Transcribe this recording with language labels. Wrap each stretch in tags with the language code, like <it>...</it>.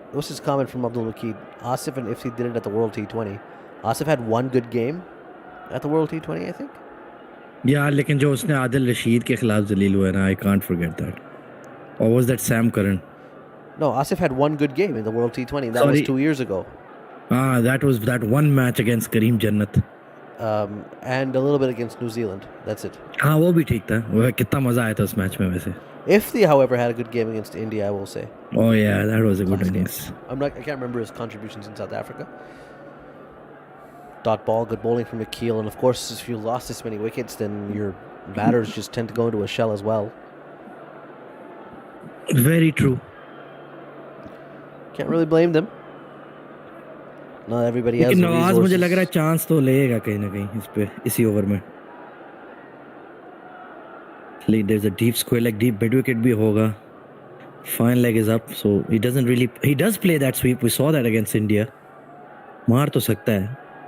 <en>What's his comment from Abdul Wakid? Asif and Ifti did it at the World T20. Asif had one good game at the World T20, I think.</en> <hi>Yeah, लेकिन जो उसने आदिल रशीद के खिलाफ जलील हुआ है ना, I can't forget that.</hi> <en>Or was that Sam Curran? No, Asif had one good game in the World T20. That Sorry. was 2 years ago. That was that one match against Kareem Jannat. And a little bit against New Zealand. That's it.</en> <hi>हाँ वो भी ठीक था. वो कितना मजा आया था उस मैच में वैसे.</hi> <en>Ifti, however, had a good game against India, I will say. Oh yeah, that was a good Last game. innings. I can't remember his contributions in South Africa. Dot ball, good bowling from McKeel, and of course, if you lost this many wickets, then your batters just tend to go into a shell as well. Very true. Can't really blame them. Not everybody has</en> <hi>लेकिन</hi> <en>the</en> <hi>Nawaz</hi> <en>resources.</en> <hi>मुझे लग रहा है chance तो लेगा कहीं ना कहीं इस पे इसी ओवर में.</hi> <en>There's a deep square leg, deep mid wicket भी होगा. Fine leg is up, so he does play that sweep. We saw that against India.</en> <hi>मार तो सकता है.</hi>